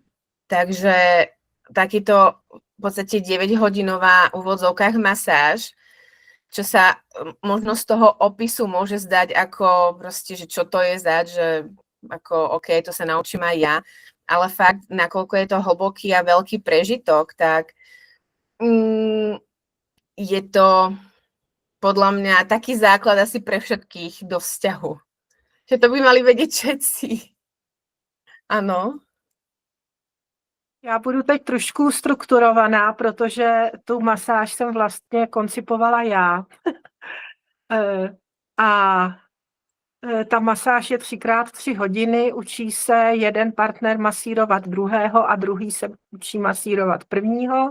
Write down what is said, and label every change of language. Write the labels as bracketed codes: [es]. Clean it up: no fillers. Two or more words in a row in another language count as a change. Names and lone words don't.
[sk] Takže takýto v podstate 9-hodinová v úvodzovkách masáž, čo sa možno z toho opisu môže zdať ako proste, že čo to je zdať, že ako OK, to sa naučím aj ja, ale fakt, nakoľko je to hlboký a veľký prežitok, tak je to podľa mňa taký základ asi pre všetkých do vzťahu. Že to by mali vědět všetci. Ano. [cs] Já budu teď trošku strukturovaná, protože tu masáž jsem vlastně koncipovala já. Ta masáž je 3x3 hodiny, učí se jeden partner masírovat druhého a druhý se učí masírovat prvního.